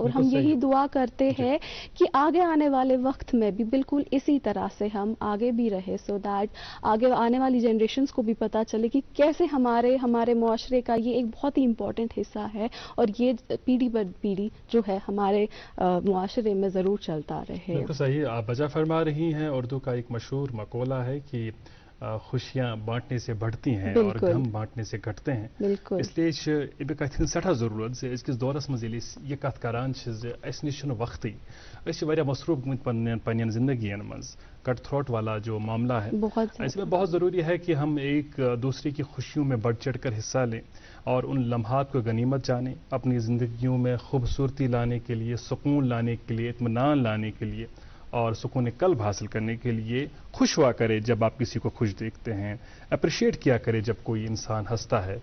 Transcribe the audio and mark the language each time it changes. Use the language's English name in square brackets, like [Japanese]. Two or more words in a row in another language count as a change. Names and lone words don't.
[Hindi] और हम यही दुआ करते हैं कि आगे आने वाले वक्त में भी बिल्कुल इसी तरह से हम आगे भी रहे, [English] so that [Hindi] आगे आने वाली जनरेशन्स को भी पता चले कि कैसे हमारे मुआशरे का ये एक बहुत ही इंपॉर्टेंट हिस्सा है, और ये पीढ़ी दर पीढ़ी जो है हमारे मुआशरे में जरूर चलता रहे। बिल्कुल सही आप वजह फरमा रही हैं। उर्दू का एक मशहूर मकोला है कि खुशियां बांटने से बढ़ती हैं और बिल्कुल। गम बांटने से घटते हैं। बिल्कुल। इसलिए ये [Kashmiri] कथ सठा जरूरत से अजकिस दौरस मज ये कथ करान अस निश वक्ती मसरूफ गमत पन्न जिंदगियन मज [English] cut throat [Hindi] वाला जो मामला है इसमें बहुत ज़रूरी है कि हम एक दूसरे की खुशियों में बढ़ चढ़ कर हिस्सा लें और उन लम्हात को गनीमत जानें, अपनी ज़िंदगियों में खूबसूरती लाने के लिए, सुकून लाने के लिए, इत्मीनान लाने के लिए और सुकून कल्ब हासिल करने के लिए खुश हुआ करे जब आप किसी को खुश देखते हैं, अप्रिशिएट किया करे जब कोई इंसान हंसता है।